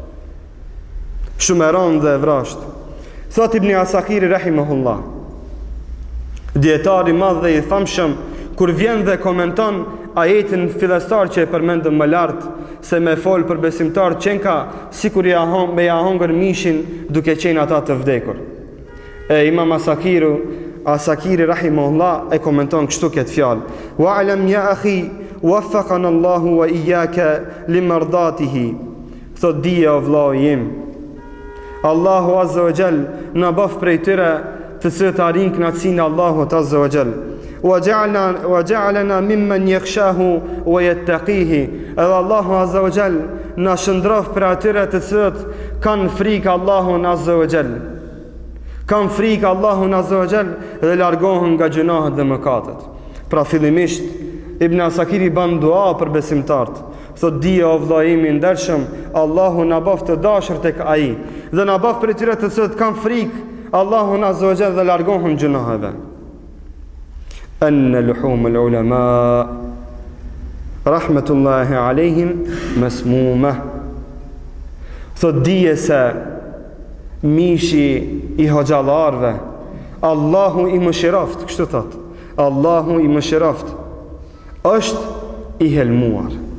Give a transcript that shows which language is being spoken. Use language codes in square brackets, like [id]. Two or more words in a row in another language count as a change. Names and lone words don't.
[sq] Shumë e rëndë dhe e vrasht. Thot Ibn Asakiri rahimahullah, dietari i madh dhe i famshëm, kur vjen dhe komenton ajetin fillestar që e përmendëm më lart, se me fol për besimtar qenka sikur me ja hongër mishin duke qenë ata të vdekur. E Imam Asakiri rahimahullah e komenton kështu këtë fjalë: [ar] واعلم يا أخي وفقنا الله وإياك لمرضاته. [sq] Thot dije o vllai im, Allahu [ar] عز وجل [sq] na bëf prej tyre të cilët arrin kënaqësinë e Allahut [ar] عز وجل. وجعلنا ممن يخشاه ويتقيه. [sq] Edhe Allahu [ar] عز وجل [sq] na shndrof për atyre të cilët kanë frikë Allahun [ar] عز وجل. [sq] Kanë frikë Allahun [ar] عز وجل [sq] dhe largohen nga gjunahet dhe mëkatet. Pra fillimisht Ibn Asakiri ban dua për besimtarët. Thot dije o vllai im i ndershëm, Allahu na bëf të dashur tek ai dhe na bëf për atyre të cilët kanë frikë Allahun [ar] عز وجل [sq] dhe largohen gjunaheve. [ar] أن لحوم العلماء رحمة الله عليهم مسمومة. [sq] Thot dije se mishi i hoxhallarve, Allahu i mëshiroft, kështu thot, Allahu i mëshiroft, është i helmuar.